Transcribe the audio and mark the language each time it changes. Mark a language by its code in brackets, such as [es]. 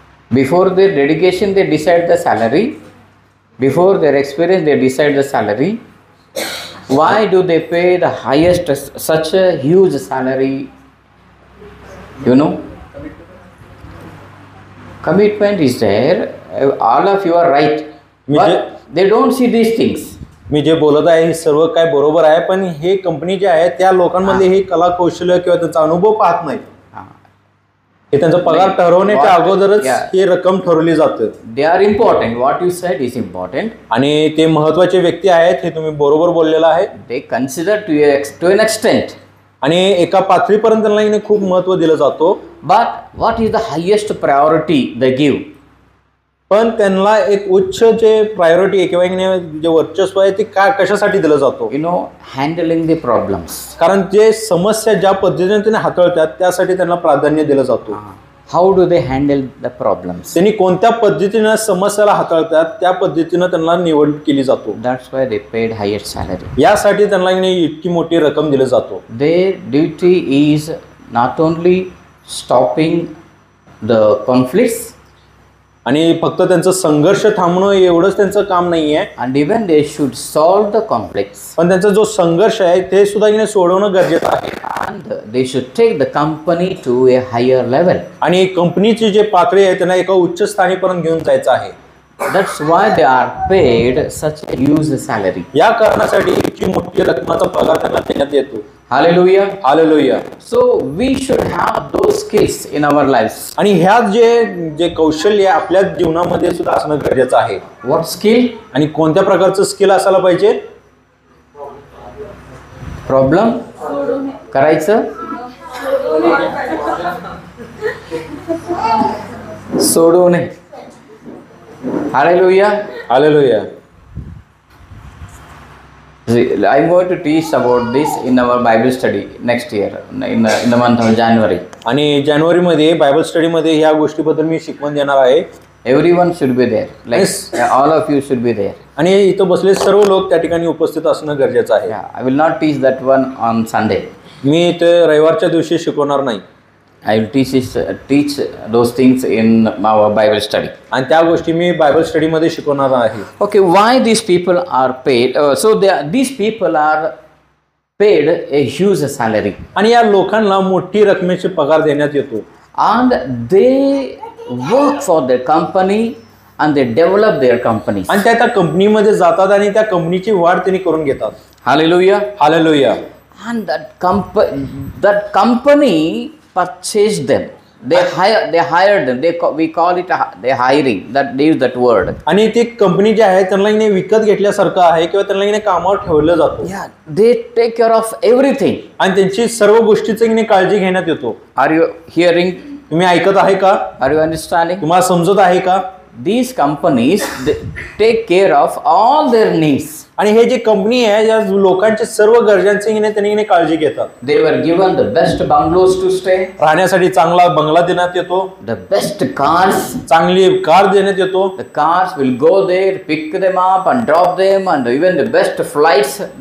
[en] Before their dedication, they decide the salary. Before their experience, they decide the salary. Why do they pay the highest, such a huge salary? You know, commitment is there. All of you are right, but they don't see these things. [mr] मी जे बोलत आहे हे सर्व काय बरोबर आहे, पण हे कंपनी जे आहे त्या लोकांमध्ये हे कला कौशल्य किंवा त्यांचा अनुभव पाहत नाही. हे त्यांचा पगार ठरवण्याच्या अगोदरच ही रक्कम ठरवली जाते. [en] They are important. What you said is important. [mr] आणि ते महत्त्वाचे व्यक्ती आहेत, हे तुम्ही बरोबर बोललेलं आहे. [en] They consider to an extent. [mr] आणि एका पातळीपर्यंत त्यांना खूप महत्त्व दिलं जातो. [en] But what is the highest priority they give? [mr] पण त्यांना एक उच्च जे प्रायोरिटी आहे किंवा जे वर्चस्व आहे ते कशासाठी दिलं जातो? [en] You know, handling the problems. [mr] कारण जे समस्या ज्या पद्धतीने त्यांनी हाताळतात त्यासाठी त्यांना प्राधान्य दिलं जातो. [en] How do they handle the problems? [mr] त्यांनी कोणत्या पद्धतीने समस्याला हाताळतात त्या पद्धतीने त्यांना निवड केली जातो. [en] That's why they paid highest salary. [mr] यासाठी त्यांना इतकी मोठी रक्कम दिली जातो. [en] Their duty is not only stopping the conflicts. [mr] आणि फक्त त्यांचं संघर्ष थांबणं एवढंच त्यांचं काम नाहीये. [en] And even they should solve the conflicts. [mr] पण त्यांचा जो संघर्ष आहे ते सुद्धा सोडवणं गरजेचं आहे. [en] And they should take the company to a higher level. [mr] आणि कंपनीची जे पातळी आहे त्यांना एका उच्च स्थानीपर्यंत घेऊन जायचं आहे. [en] That's why they are paid such a huge salary. [mr] या कारणासाठी इतकी मोठी रकमाचा पगार त्यांना देण्यात येतो. [en] Hallelujah. [mr] Hallelujah. [en] So we should have those skills in our lives. [mr] आणि ह्या जे कौशल्य आपल्या जीवनामध्ये सुद्धा असणं गरजेचं आहे. [en] What skill? [mr] आणि कोणत्या प्रकारचं स्किल असायला पाहिजे? प्रॉब्लेम करायचं, सोडू नये. [en] Hallelujah. [mr] Hallelujah. [en] I'm going to teach about this in our Bible study next year in the month of January. [mr] आणि जानेवारीमध्ये बायबल स्टडीमध्ये ह्या गोष्टीबद्दल मी शिकवण देणार आहे. [en] Everyone should be there. Like Yes. all of you should be there. [mr] आणि इथं बसले सर्व लोक त्या ठिकाणी उपस्थित असणं गरजेचं आहे. [en] Yeah, I will not teach that one on Sunday. [mr] मी ते रविवारच्या दिवशी शिकवणार नाही. [en] I will teach those things in our Bible study. [mr] आणि त्या गोष्टी मी बायबल स्टडीमध्ये शिकवणार आहे. [en] Okay, why these people are paid? So these people are paid a huge salary, [mr] आणि या लोकांना मोठी रकमेचे पगार देण्यात येतो. [en] and they work for their company and they develop their companies. [mr] आणि त्या कंपनीमध्ये जातात आणि त्या कंपनीची वाढ त्यांनी करून घेतात. [en] Hallelujah. [mr] Hallelujah. [en] And that company purchased them. They hired them. We call it they hiring. They use that word. [mr] आणि ती कंपनी जी आहे त्यांना इने विकत घेतल्यासारखं आहे किंवा त्यांना इने कामावर ठेवलं जातं. [en] Yeah, they take care of everything. [mr] आणि त्यांची सर्व गोष्टीची इने काळजी घेण्यात येतो. [en] Are you hearing? [mr] तुम्ही ऐकत आहे का? [en] Are you understanding? [mr] तुम्हाला समजत आहे का? [en] These companies they take care of all their needs. [mr] आणि हे जे कंपनी आहे या लोकांच्या सर्व गरजांची त्यांनी काळजी घेतात. [en] They were given the best bungalows to stay, [mr] राहण्यासाठी चांगला बंगला देण्यात येतो, [en] the best cars. [mr] चांगली कार देण्यात येतो. [en] The cars will go there, pick them up and drop them, and even the best flights.